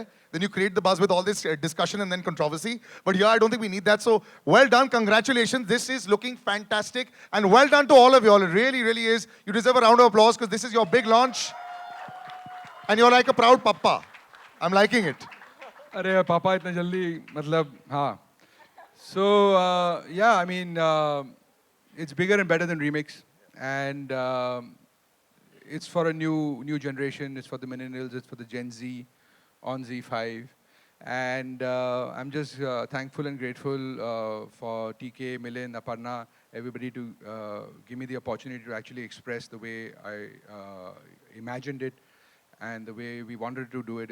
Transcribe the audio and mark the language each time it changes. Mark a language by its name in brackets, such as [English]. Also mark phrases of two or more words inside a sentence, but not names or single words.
[English] Then you create the buzz with all this discussion and then controversy. But here, I don't think we need that. So well done. Congratulations. This is looking fantastic. And well done to all of you all. It really, really is. You deserve a round of applause because this is your big launch. And you're like a proud papa. I'm liking it. [Hindi] अरे पापा इतना जल्दी मतलब हाँ. [English] So yeah, I mean it's bigger and better than remix, and it's for a new generation. It's for the millennials. It's for the Gen Z on Z5, and I'm just thankful and grateful for TK, Milind, Aparna, everybody to give me the opportunity to actually express the way I imagined it and the way we wanted to do it.